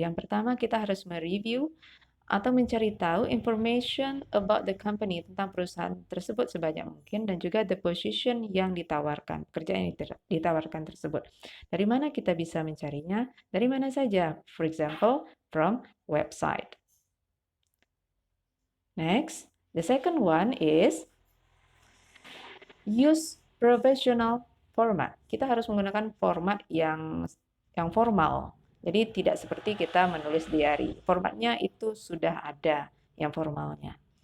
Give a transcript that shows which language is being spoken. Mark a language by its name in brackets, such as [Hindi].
[Indonesian] Yang pertama, kita harus mereview atau mencari tahu [English] information about the company, [Indonesian] tentang perusahaan tersebut sebanyak mungkin, dan juga [English] the position [Indonesian] yang ditawarkan, pekerjaan yang ditawarkan tersebut. Dari mana kita bisa mencarinya? Dari mana saja? [English] For example, from website. Next, the second one is use professional format. [Indonesian] Kita harus menggunakan format yang formal. Jadi tidak seperti kita menulis diary. Formatnya itu sudah ada yang formalnya.